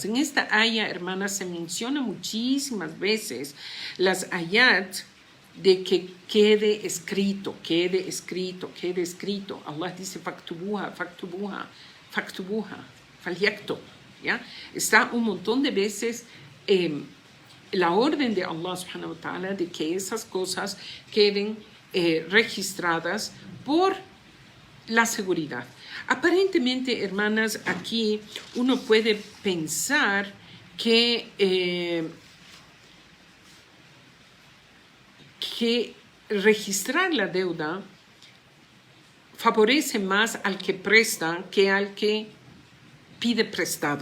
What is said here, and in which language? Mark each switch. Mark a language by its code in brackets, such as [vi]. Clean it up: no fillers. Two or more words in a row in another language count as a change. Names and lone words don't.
[es] En esta aya, hermanas, se menciona muchísimas veces las ayat de que quede escrito, quede escrito, quede escrito. Allah dice [ar] فاكتبوها فاكتبوها فاكتبوها فليكت, [es] ¿ya? Está un montón de veces la orden de Allah [ar] سبحانه وتعالى [es] de que esas cosas queden registradas por la seguridad. Aparentemente, hermanas, aquí uno puede pensar que registrar la deuda favorece más al que presta que al que pide prestado.